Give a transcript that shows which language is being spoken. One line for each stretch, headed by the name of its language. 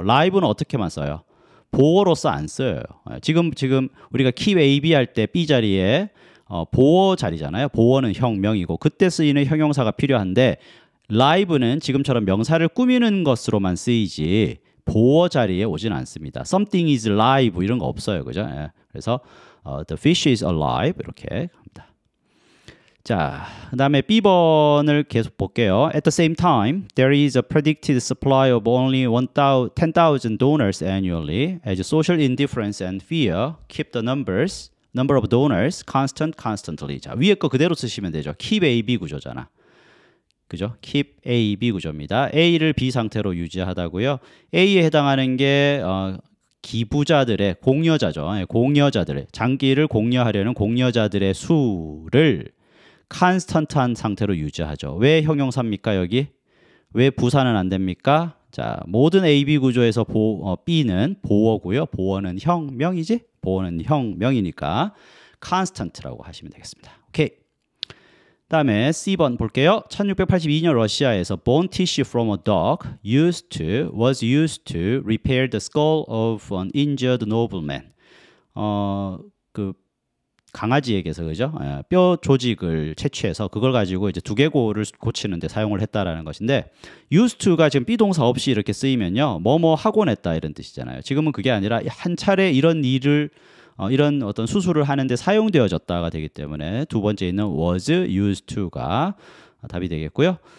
Korean: live는 어떻게만 써요? 보어로서 안 써요. 지금 우리가 keep A, B 할 때 B 자리에 보어 자리잖아요. 보어는 형, 명이고 그때 쓰이는 형용사가 필요한데 live는 지금처럼 명사를 꾸미는 것으로만 쓰이지 보어 자리에 오진 않습니다.
English: Something is live
Korean: 이런 거 없어요, 그죠? 그래서
English: the fish is alive
Korean: 이렇게 합니다. 자, 그다음에 B번을 계속 볼게요.
English: At the same time, there is a predicted supply of only 10,000 donors annually, as social indifference and fear keep the number of donors constantly.
Korean: 자, 위에 거 그대로 쓰시면 되죠. Keep A, B 구조잖아. 그죠? keep A, B 구조입니다. A를 B 상태로 유지하다고요. A에 해당하는 게 기부자들의 공여자죠. 공여자들의 장기를 공여하려는 공여자들의 수를 constant한 상태로 유지하죠. 왜 형용사입니까? 여기 왜 부사는 안 됩니까? 자, 모든 A, B 구조에서 B는 보어고요. 보어는 형, 명이지? 보어는 형, 명이니까 constant라고 하시면 되겠습니다. 오케이. 다음에 C번 볼게요. 1682년 러시아에서
English: bone tissue from a dog was used to repair the skull of an injured nobleman.
Korean: 그 강아지에게서, 그죠? 뼈 조직을 채취해서 그걸 가지고 이제 두개골을 고치는데 사용을 했다라는 것인데, used to가 지금 비동사 없이 이렇게 쓰이면요, 뭐뭐 하곤 했다 이런 뜻이잖아요. 지금은 그게 아니라 한 차례 이런 일을 이런 어떤 수술을 하는데 사용되어졌다가 되기 때문에 두 번째 있는 was used to가 답이 되겠고요.